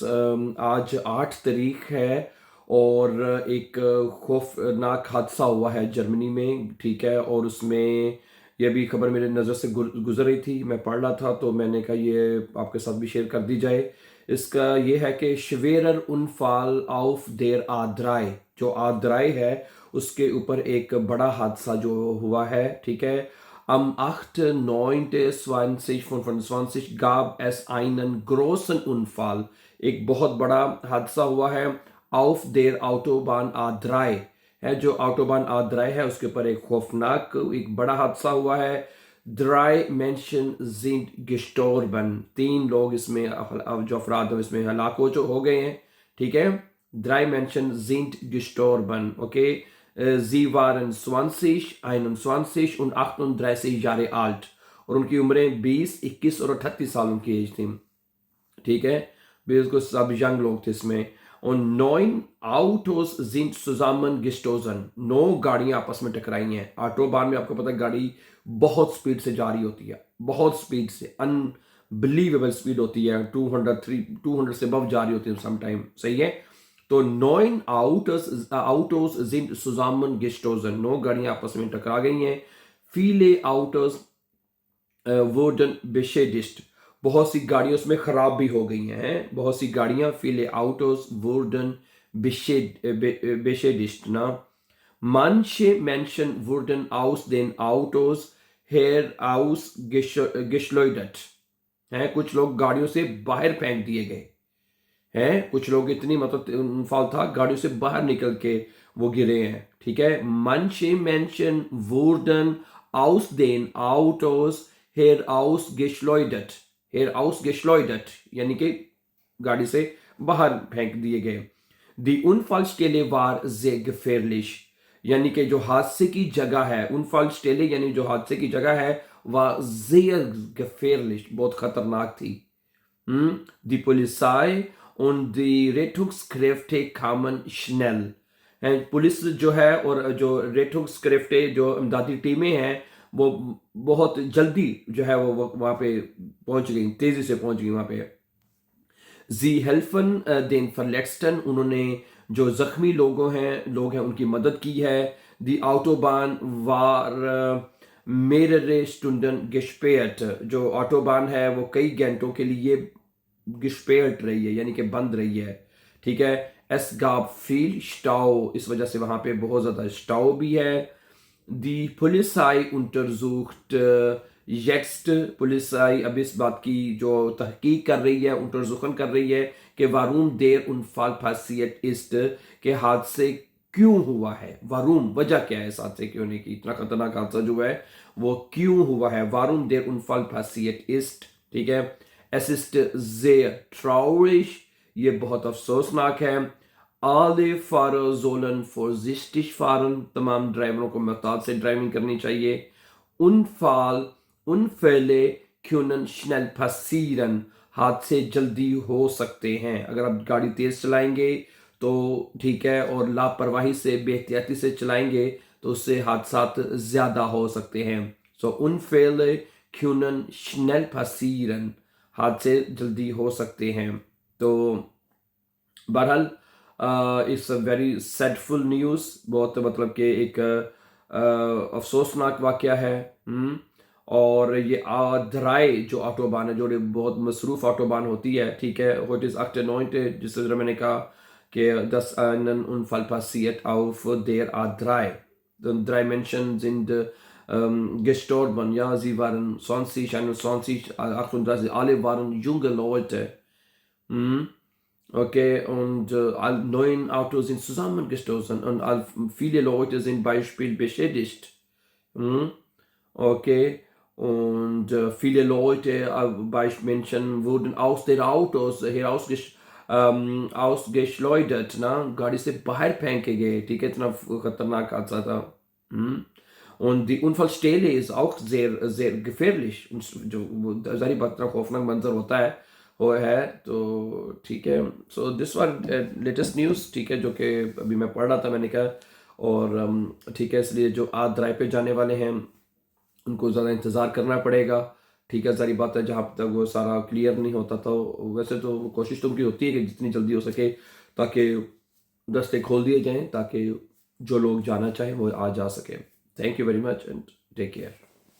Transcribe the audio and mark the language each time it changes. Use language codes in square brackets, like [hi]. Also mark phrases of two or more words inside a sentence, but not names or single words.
[hi] आज 8 तारीख है और एक खौफनाक हादसा हुआ है जर्मनी में, ठीक है। और उसमें ये भी खबर मेरे नज़र से गुजर रही थी, मैं पढ़ रहा था तो मैंने कहा ये आपके साथ भी शेयर कर दी जाए। इसका ये है कि [de] schwerer Unfall auf der A3, [hi] जो A3 है उसके ऊपर एक बड़ा हादसा जो हुआ है, ठीक है। [de] Am 8.9.2025 gab es einen großen Unfall। [hi] एक बहुत बड़ा हादसा हुआ है [de] auf der Autobahn A3, [hi] है जो ऑटोबान A3 है उसके ऊपर एक खौफनाक एक बड़ा हादसा हुआ है। [de] Drei Menschen sind gestorben। [hi] 3 लोग इसमें जो अफराद हैं इसमें हलाक हो गए हैं, ठीक है। [de] Drei Menschen sind gestorben, okay। Sie waren 20, 21 und 38 Jahre alt। [hi] और उनकी उम्रें 20, 21 और 38 साल उनकी एज थी, ठीक है। बिल्कुल सब यंग लोग थे इसमें। [de] और 9 Autos sind zusammengestoßen। [hi] 9 गाड़ियां आपस में टकराई हैं। ऑटोबान में आपको पता है गाड़ी बहुत स्पीड से जा रही होती है, बहुत स्पीड से, अनबिलीवेबल स्पीड होती है। 200 से above जा रही होती है समटाइम, सही है। [de] तो 9 Autos sind zusammengestoßen। [hi] 9 गाड़ियां आपस में टकरा गई हैं। [de] viele Autos wurden beschädigt। [hi] बहुत सी गाड़ियां उसमें खराब भी हो गई हैं। बहुत सी गाड़ियां [de] viele Autos wurden beschädigt [hi] ना। [de] Manche Menschen wurden aus den Autos herausgeschleudert। [hi] हैं कुछ लोग गाड़ियों से बाहर फेंक दिए गए हैं। कुछ लोग इतनी मतलब फाल था, गाड़ियों से बाहर निकल के वो गिरे हैं, ठीक है। [de] Manche Menschen wurden aus den Autos herausgeschleudert। [hi] herausgeschleudert यानी कि गाड़ी से बाहर फेंक दिए गए। [de] Die Unfallstelle war sehr gefährlich। [hi] यानी कि जो हादसे की जगह है, Unfallstelle यानी जो हादसे की जगह है, [de] war sehr gefährlich, [hi] बहुत खतरनाक थी। [de] Die Polizei und die Rettungskräfte kamen schnell। [hi] पुलिस जो है और जो रेटुक्सक्रिफ्टे जो इमदादी टीमें हैं वो बहुत जल्दी जो है वो वहाँ पे पहुंच गई, तेजी से पहुंच गई वहाँ पे। [de] Sie helfen den Verletzten। [hi] उन्होंने जो जख्मी लोग हैं उनकी मदद की है। [de] Die Autobahn war mehrere Stunden gesperrt। [hi] जो ऑटोबान है वो कई घंटों के लिए gesperrt रही है यानी कि बंद रही है, ठीक है। [de] Es gab viel Stau। [hi] इस वजह से वहां पे बहुत ज्यादा स्टाउ भी है। [de] Die Polizei untersucht jetzt। [hi] पुलिसाई अब इस बात की जो तहकीक कर रही है, untersuchen कर रही है कि [de] warum der Unfall passiert ist, [hi] कि हादसे क्यों हुआ है। warum वजह क्या है इस हादसे के होने की, इतना खतरनाक हादसा जो है वो क्यों हुआ है। [de] warum der Unfall passiert ist, [hi] ठीक है। [de] Es ist sehr traurig। [hi] ये बहुत अफसोसनाक है। [de] Alle Fahrer sollen vorsichtig fahren। [hi] तमाम ड्राइवरों को मोहतात से ड्राइविंग करनी चाहिए। [de] Unfälle können schnell passieren। [hi] हादसे जल्दी हो सकते हैं। अगर आप गाड़ी तेज चलाएंगे तो ठीक है, और लापरवाही से बेहतियाती से चलाएंगे तो उससे हादसात ज्यादा हो सकते हैं। [de] सो Unfälle können schnell passieren। [hi] हादसे जल्दी हो सकते हैं। तो बहरहाल [en] it's a very sadful news. [hi] बहुत मतलब कि एक अफसोसनाक वाकया है। और ये आधराई जो ऑटोबान है, जो बहुत मसरूफ ऑटोबान होती है, ठीक है। वो [en] it is [hi] अक्टनॉइंट, जिस तरह मैंने कहा कि [de] das einen Unfall passiert auf der A3। Drei Menschen sind gestorben, ja, sie waren 20, 21, 38, alle waren junge Leute। Mhm. Okay, und 9 Autos sind zusammengestoßen und viele Leute sind Beispiel beschädigt. Mhm. Okay, und viele Leute, Menschen wurden aus den Autos ausgeschleudert, [hi] ना गाड़ी से बाहर फेंके गए, ठीक है। इतना खतरनाक हादसा था। हम्म। [de] Und die Unfallstelle ist auch sehr, sehr gefährlich। [hi] जो जारी बात इतना खौफनाक मंजर होता है वो है, तो ठीक है। [en] so this were latest news, [hi] ठीक है, जो कि अभी मैं पढ़ रहा था, मैंने कहा। और ठीक है, इसलिए जो आज ड्राइव पे जाने वाले हैं उनको ज़्यादा इंतज़ार करना पड़ेगा, ठीक है, सारी बात है, जहाँ तक वो सारा क्लियर नहीं होता तो वैसे तो कोशिश तो उनकी होती है कि जितनी जल्दी हो सके ताकि रास्ते खोल दिए जाएं, ताकि जो लोग जाना चाहें वो आ जा सकें। [en] thank you very much and take care.